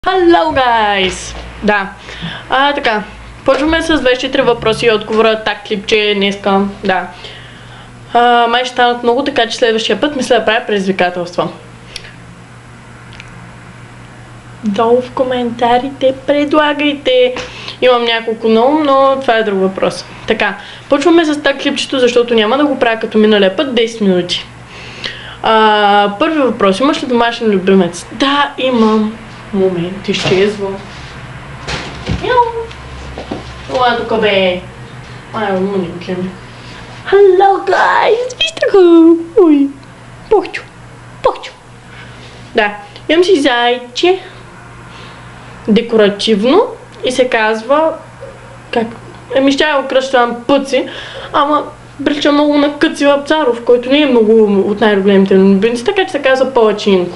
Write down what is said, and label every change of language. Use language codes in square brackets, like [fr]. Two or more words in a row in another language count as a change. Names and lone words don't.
[en] Hello, guys! [bg] Да. Така. Почваме с 24 въпроси и отговора. Так клипче днеска. Да. Май ще станат много, така че следващия път мисля да правя предизвикателства. Долу в коментарите предлагайте. Имам няколко много, но това е друг въпрос. Така. Почваме с так клипчето, защото няма да го правя като миналия път 10 минути. Първи въпрос. Имаш ли домашен любимец? Да, имам. Момент, изчезва. Това тук бе. Муникли ми. [en] Hello, guys! [bg] Вижте го! Ой, Похчо. Да, имам си зайче. Декоративно. И се казва... Как? Ще я го кръщавам Пъци, ама прилича много на Къци Вапцаров, който не е много от най-големите любимци, така че се казва Палачинко.